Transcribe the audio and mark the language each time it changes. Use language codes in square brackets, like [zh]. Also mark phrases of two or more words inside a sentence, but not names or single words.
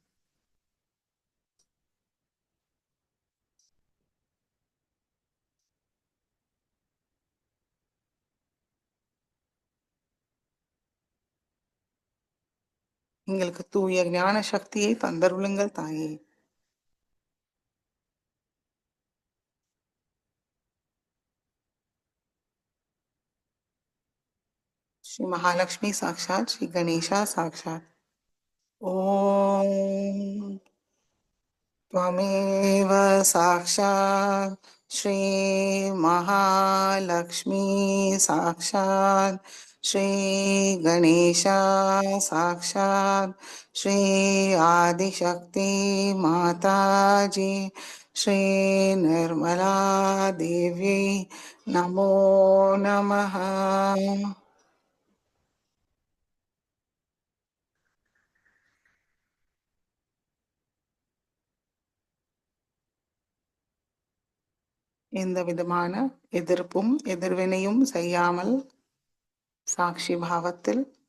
[ta] எங்களுக்கு தூய ஞான சக்தியை தந்தருளுங்கள் தாயே. [sa] श्री महालक्ष्मी साक्षात श्री गणेशा साक्षात। ओम त्वमेव साक्षात् श्री महालक्ष्मी साक्षात् श्री गणेशा साक्षात् श्री आदिशक्ति माताजी श्री निर्मला देवी नमो नमः। [ta] எந்த விதமான எதிர்ப்பும் எதிர்வினையும் செய்யாமல் சாட்சி பாவத்தில்